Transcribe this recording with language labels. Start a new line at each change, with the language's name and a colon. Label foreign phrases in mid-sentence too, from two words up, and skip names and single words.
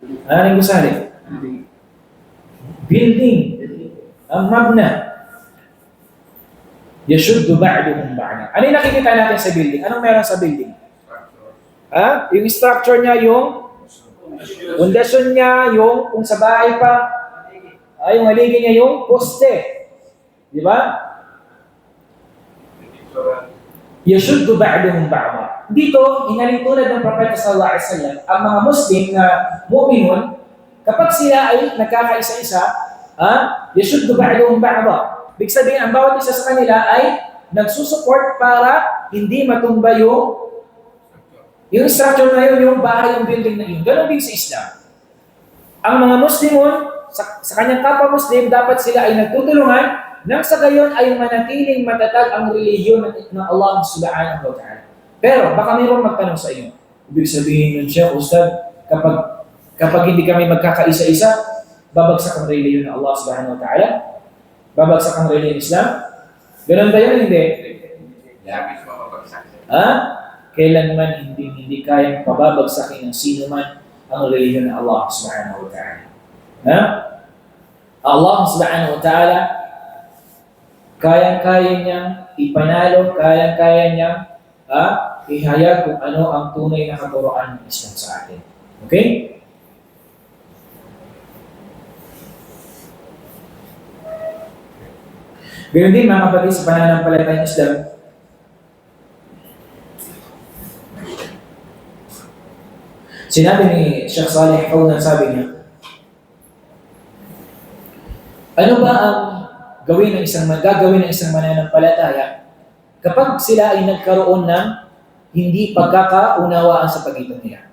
Filipino: Ano yung gusali? Building.
Arabic: Ang magna. يشد بعضهم بعضا.
Filipino: Ano yung nakikita natin sa building? Anong meron sa building? Yung structure niya, yung pundasyon niya, yung kung sa bahay pa, yung haligi niya, yung poste. Di ba?
Arabic: يشد بعضهم بعضا.
Filipino: Dito, inaling tulad ng Propeta
Arabic: صلى الله عليه وسلم,
Filipino: ang mga Muslim na mu'minun, kapag sila ay nagkakaisa-isa,
Arabic: يشد بعضهم بعضا.
Filipino: Ibig sabihin, ang bawat isa sa kanila ay nagsusupport para hindi matumba yung structure na yun, yung bahay, yung building na yun. Ganon din sa Islam. Ang mga Muslimon, sa kanyang kapwa-Muslim, dapat sila ay nagtutulungan nang sa gayon ay manatiling matatag ang relihiyon ng Allah
Arabic: سبحانه وتعالى.
Filipino: Pero, baka mayroong magtanong sa inyo. Ibig sabihin yun siya, Ustad, kapag hindi kami magkakaisa-isa, babagsak ang relihiyon ng Allah
Arabic: سبحانه وتعالى?
Filipino: Babagsak ang relihiyon ng Islam? Ganon ba yun? Hindi. Kailanman hindi kayang pababagsakin ng sino man ang relihiyon ng Allah
Arabic: سبحانه وتعالى. الله سبحانه وتعالى,
Filipino: kayang-kaya niyang ipanalo, kayang-kaya niyang ihayag kung ano ang tunay na katuroan ng Islam sa atin. Okay? Ganun din mga kapatid sa pananampalatayang Islam, sinabi ni Sheikh Saleh Fawzan, sabi niya, ano ba ang gagawin ng isang mananampalataya kapag sila ay nagkaroon ng hindi pagkakaunawaan sa pagitan nila?